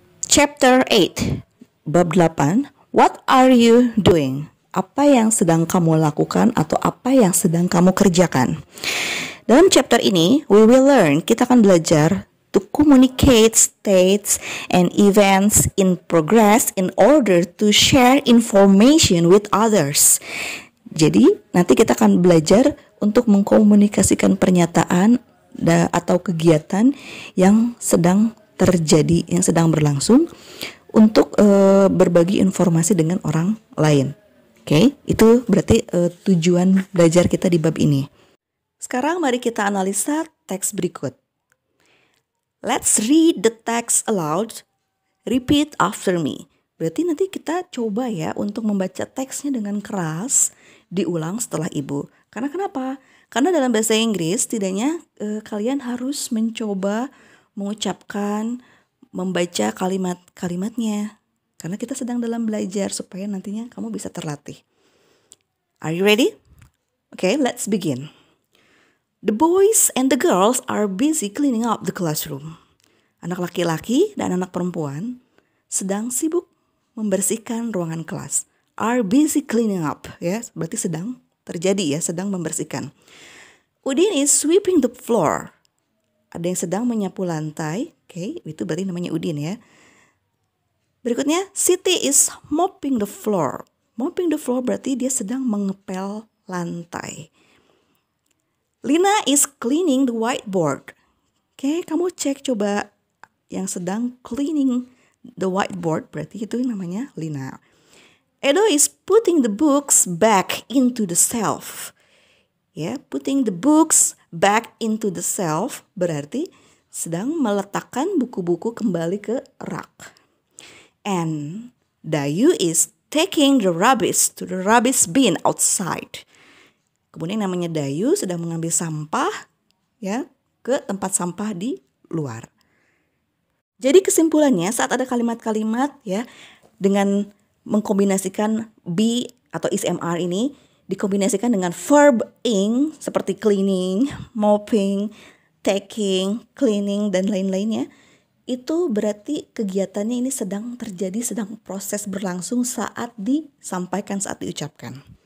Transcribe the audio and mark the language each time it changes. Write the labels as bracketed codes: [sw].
[en] Chapter 8, [id] Bab 8, [en] What are you doing? [id] Apa yang sedang kamu lakukan atau apa yang sedang kamu kerjakan? Dalam chapter ini, [en] we will learn, [id] kita akan belajar [en] to communicate states and events in progress in order to share information with others. [id] Jadi, nanti kita akan belajar untuk mengkomunikasikan pernyataan atau kegiatan yang sedang terjadi, yang sedang berlangsung untuk berbagi informasi dengan orang lain. Oke, itu berarti tujuan belajar kita di bab ini. Sekarang mari kita analisa teks berikut. [en] Let's read the text aloud. Repeat after me. [id] Berarti nanti kita coba ya untuk membaca teksnya dengan keras, diulang setelah ibu. Karena kenapa? Karena dalam bahasa Inggris setidaknya kalian harus mencoba mengucapkan, membaca kalimat-kalimatnya. Karena kita sedang dalam belajar supaya nantinya kamu bisa terlatih. [en] Are you ready? Okay, let's begin. The boys and the girls are busy cleaning up the classroom. [id] Anak laki-laki dan anak perempuan sedang sibuk membersihkan ruangan kelas. [en] Are busy cleaning up, [id] ya, berarti sedang terjadi ya, sedang membersihkan. [en] Udin is sweeping the floor. [id] Ada yang sedang menyapu lantai, oke, itu berarti namanya Udin ya. [en] Berikutnya, Siti is mopping the floor. Mopping the floor [id] berarti dia sedang mengepel lantai. [en] Lina is cleaning the whiteboard. [id] Oke, kamu cek coba yang sedang [en] cleaning the whiteboard, [id] berarti itu namanya Lina. [en] Edo is putting the books back into the shelf. [id] Ya, [en] putting the books back into the shelf [id] berarti sedang meletakkan buku-buku kembali ke rak. [en] And Dayu is taking the rubbish to the rubbish bin outside. [id] Kemudian namanya Dayu sedang mengambil sampah ya ke tempat sampah di luar. Jadi kesimpulannya saat ada kalimat-kalimat ya dengan mengkombinasikan be atau is-mr ini dikombinasikan dengan verb ing seperti cleaning, mopping, taking, cleaning dan lain-lainnya, itu berarti kegiatannya ini sedang terjadi, sedang proses berlangsung saat disampaikan, saat diucapkan.